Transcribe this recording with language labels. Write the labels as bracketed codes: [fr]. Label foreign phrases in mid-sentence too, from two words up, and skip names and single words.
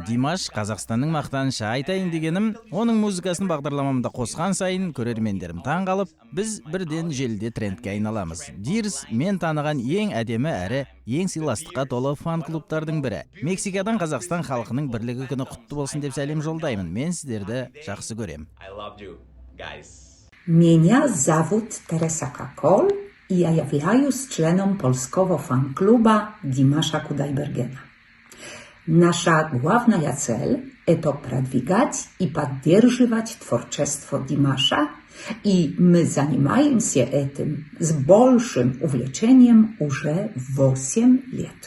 [kk] Димаш Қазақстанның мақтанышы. Айтайын дегенім, оның музыкасын бағдарламамда қосқан сайын көрермендерім таң қалып, біз бірден желіде трендке айналамыз. Дирс мен таныған ең әдемі әрі ең сыйластыққа толы фан-клубтардың бірі. Мексикадан Қазақстан халқының бірлігі күні құтты болсын деп сәлем жолдаймын. Мен сіздерді жақсы көрем. [ru] Меня зовут Teresa Kakol и я являюсь членом польского фан-клуба Димаша Кудайбергена. Наша главная цель – это продвигать и поддерживать творчество Димаша, и мы занимаемся этим с большим увлечением уже 8 лет.